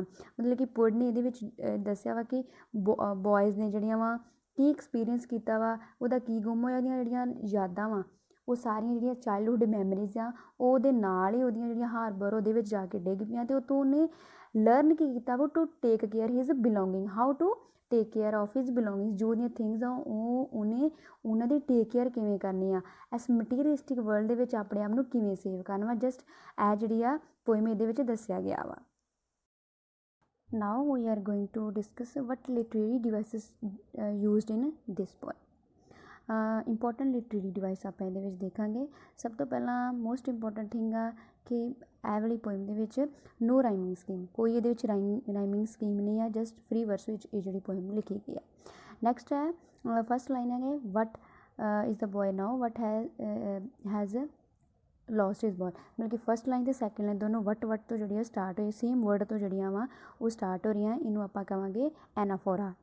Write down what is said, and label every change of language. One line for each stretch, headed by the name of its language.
Punjabi: ਮਤਲਬ ਕਿ ਪੋਇਟ ਨੇ ਇਹਦੇ ਵਿੱਚ ਦੱਸਿਆ ਵਾ ਕਿ ਬॉयਜ਼ ਨੇ ਜਿਹੜੀਆਂ ਵਾ ਕੀ ਐਕਸਪੀਰੀਅੰਸ ਕੀਤਾ ਵਾ, ਉਹਦਾ ਕੀ ਗੁੰਮ ਹੋਇਆ, ਉਹਦੀਆਂ ਜਿਹੜੀਆਂ ਯਾਦਾਂ ਵਾ ਉਹ ਸਾਰੀਆਂ ਜਿਹੜੀਆਂ ਚਾਈਲਡਹੁੱਡ ਮੈਮਰੀਜ਼ ਆ ਉਹਦੇ ਨਾਲ ਹੀ ਉਹਦੀਆਂ ਜਿਹੜੀਆਂ ਹਾਰਬਰ ਉਹਦੇ ਵਿੱਚ ਜਾ ਕੇ ਡਿੱਗ ਪਈਆਂ, ਅਤੇ ਉਹ ਤੋਂ ਉਹਨੇ ਲਰਨ ਕੀ ਕੀਤਾ ਵਾ
English: To take care his belongings, how to take care of his belongings.
Punjabi: ਜੋ ਉਹਦੀਆਂ ਥਿੰਗਸ ਆ ਉਹਨੇ ਉਹਨਾਂ ਦੀ ਟੇਕ ਕੇਅਰ ਕਿਵੇਂ ਕਰਨੀ ਆ, ਇਸ ਮਟੀਰੀਅਲਿਸਟਿਕ ਵਰਲਡ ਦੇ ਵਿੱਚ ਆਪਣੇ ਆਪ ਨੂੰ ਕਿਵੇਂ ਸੇਵ ਕਰਨਾ ਵਾ, ਜਸਟ ਇਹ ਜਿਹੜੀ ਆ ਪੋਇਮ ਇਹਦੇ ਵਿੱਚ ਦੱਸਿਆ ਗਿਆ ਵਾ।
English: Now we are going to discuss what literary devices used in this poem.
Punjabi: Important literary device ਆਪਾਂ ਇਹਦੇ ਵਿੱਚ ਦੇਖਾਂਗੇ। ਸਭ ਤੋਂ ਪਹਿਲਾਂ
English: most important thing
Punjabi: ਆ ਕਿ ਇਹ ਵਾਲੀ ਪੋਇਮ ਦੇ ਵਿੱਚ ਨੋ ਰਾਈਮਿੰਗ ਸਕੀਮ, ਕੋਈ ਇਹਦੇ ਵਿੱਚ ਰਾਈਮਿੰਗ ਸਕੀਮ ਨਹੀਂ ਆ, ਜਸਟ ਫਰੀ ਵਰਸ ਵਿੱਚ ਇਹ ਜਿਹੜੀ ਪੋਇਮ ਲਿਖੀ ਗਈ ਆ। ਨੈਕਸਟ ਹੈ ਫਸਟ ਲਾਈਨ ਹੈਗੇ
English: what is the boy now what has lost his boy,
Punjabi: ਮਤਲਬ ਕਿ ਫਸਟ ਲਾਈਨ ਅਤੇ ਸੈਕਿੰਡ ਲਾਈਨ ਦੋਨੋਂ ਵਟ ਤੋਂ ਜਿਹੜੀਆਂ ਸਟਾਰਟ ਹੋਈ, ਸੇਮ ਵਰਡ ਤੋਂ ਜਿਹੜੀਆਂ ਵਾ ਉਹ ਸਟਾਰਟ ਹੋ ਰਹੀਆਂ, ਇਹਨੂੰ ਆਪਾਂ ਕਹਾਂਗੇ ਐਨਾਫੋਰਾ।